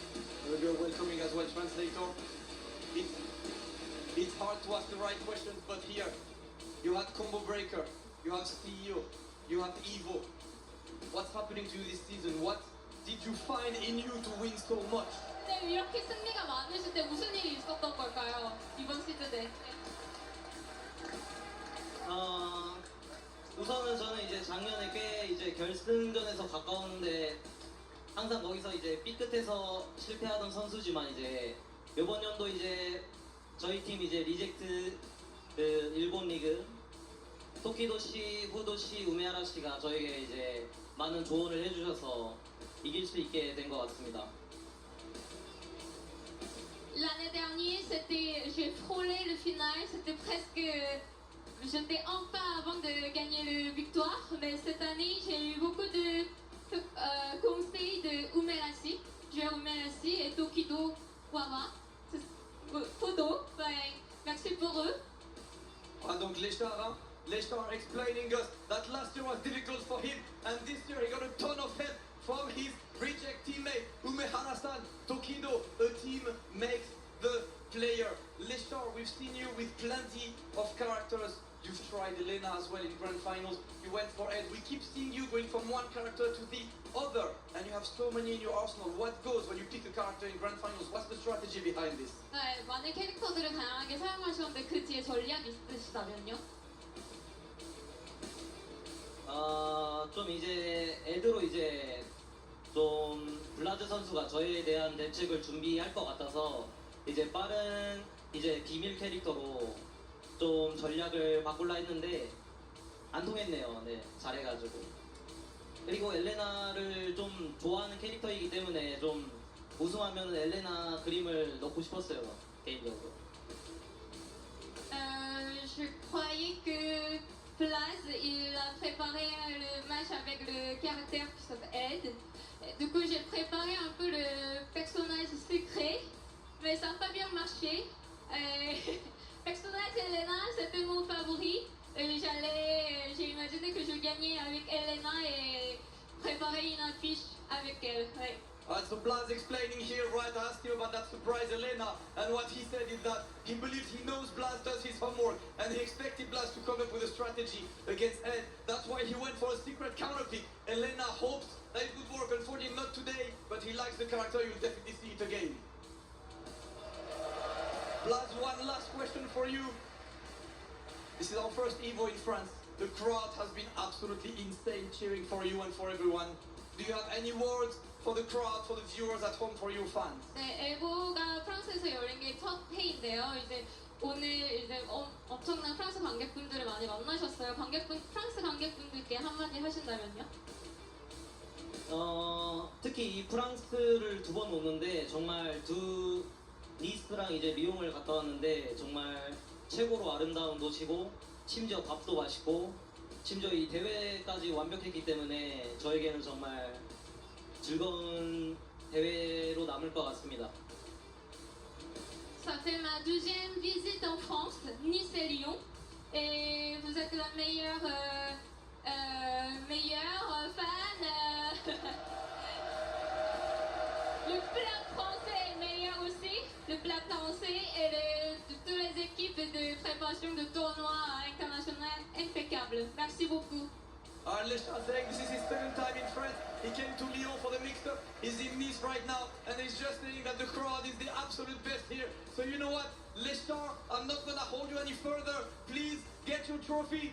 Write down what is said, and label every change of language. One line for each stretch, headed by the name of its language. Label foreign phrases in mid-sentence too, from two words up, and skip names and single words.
English: Maybe you're welcoming as well, translator. It's hard to ask the right questions, but here, you had Combo Breaker, you have CEO, you have Evo. What's happening to you this season? What did you find in you to win so much?
Korean: 네, 이렇게 승리가 많으실 때 무슨 일이 있었던 걸까요? 이번 시즌에. 우선은 저는 이제 작년에 꽤 이제 결승전에서 가까웠는데 항상 거기서 이제 삐끗해서 실패하던 선수지만 이제 이번 연도 이제 저희 팀 이제 리젝트 그 일본 리그 토키도시, 후도시, 우메하라시가 저에게 이제 많은 조언을 해주셔서 이길 수 있게 된 것 같습니다.
French: L'année dernière, j'ai frôlé le final, c'était presque, j'étais enfin avant de gagner le victoire, mais cette année, j'ai eu beaucoup de conseil de Umerasi, joueur Umerasi et Tokido Wara. Photo, merci pour eux. Ah, donc Leshtar, hein?
English: Leshtar explaining us that last year was difficult for him, and this year he got a ton of help from his reject teammate Umehara-san. Tokido, a team makes the player. Leshtar, we've seen you with plenty of characters. You've tried Elena as well in grand finals. You went for Ed. We keep seeing you going from one character to the other, and you have so many in your arsenal. What goes when you pick a character in grand finals? What's the strategy behind this?
Korean: 네, 많은 캐릭터들을 다양하게 사용하시는데 그 뒤에 전략이 있으시다면요? 좀 이제 애드로 이제 좀 블라드 선수가 저에 대한 대책을 준비할 것 같아서 이제 빠른 이제 비밀 캐릭터로 좀 전략을 바꾸려 했는데 안 통했네요. 네, 잘해가지고. 그리고 엘레나를 좀 좋아하는 캐릭터이기 때문에 좀 우승하면 엘레나 그림을 넣고 싶었어요, 개인적으로.
French: Je croyais que Plaz, il a préparé le match avec le caractère qui s'appelle Ed. Du coup, j'ai préparé un peu le personnage secret, mais ça n'a pas bien marché. Personnage Elena, c'était mon favori. J'ai imaginé que je gagnais avec Elena et préparer une affiche avec elle. Ouais.
English: So Blaz explaining here, right? I asked you about that surprise Elena, and what he said is that he believes he knows Blaz does his homework, and he expected Blaz to come up with a strategy against Ed. That's why he went for a secret counter pick. Elena hopes that it would work. Unfortunately, not today, but he likes the character. You'll definitely see it again. Blaz, one last question for you. This is our first Evo in France. The crowd has been absolutely insane cheering for you and for everyone. Do you have any words for the crowd, for the viewers at home, for your fans?
Korean: 네, 에보가 프랑스에서 열린 게 첫 회인데요. 이제 오늘 이제 엄청난 프랑스 관객분들을 많이 만나셨어요. 프랑스 관객분들께 한마디 하신다면요? 특히 이 프랑스를 두 번 오는데 정말 니스랑 이제 리옹을 갔다 왔는데 정말 최고로 아름다운 도시고 심지어 밥도 맛있고 심지어 이 대회까지 완벽했기 때문에 저에게는 정말 즐거운 대회로 남을 것 같습니다.
French: Ça fait ma deuxième visite en France, Nice et Lyon, et vous êtes la meilleure fan. Le plat français est meilleur aussi. Le plat français et de toutes les équipes de préparation de tournois internationaux impeccable. Merci beaucoup.
English: Leshtar saying this is his second time in France. He came to Lyon for the mixed up. He's in Nice right now, and he's just saying that the crowd is the absolute best here. So you know what, Leshtar, I'm not gonna hold you any further. Please get your trophy.